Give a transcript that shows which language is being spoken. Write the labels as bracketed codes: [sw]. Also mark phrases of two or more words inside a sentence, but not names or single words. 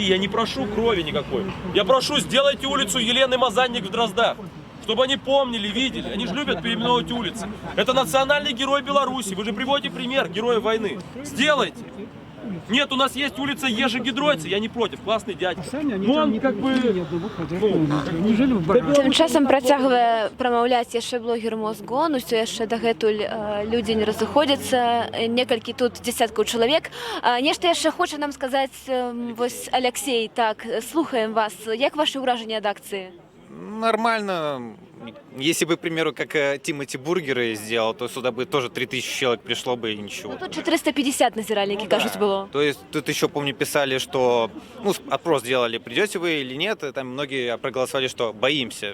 [ru] Я не прошу крови никакой. Я прошу, сделайте улицу Елены Мазанник в Дроздах. Чтобы они помнили, видели. Они же любят переименовывать улицы. Это национальный герой Беларуси. Вы же приводите пример героя войны. Сделайте. Нет, у нас есть улица Ежегидройца, я не против, классный дядька. Ну, он как бы... [be] Тым часам працягвае прамаўляць яшчэ блогер Мозгон, усё яшчэ дагэтуль людзі не разыходзяцца, некалькі тут дзесяткаў чалавек. Нешта яшчэ хоча нам сказаць вось Алексей, так, слухаем вас. Як ваши ўражанні ад акцыі? [ru] Нормально. Если бы, к примеру, как Тимати бургеры сделал, то сюда бы тоже 3000 человек пришло бы и ничего. Ну, тут 450 назиральники, кажуть, было. То есть тут еще, помню, писали, что, ну, опрос делали, придете вы или нет, и там многие проголосовали, что боимся.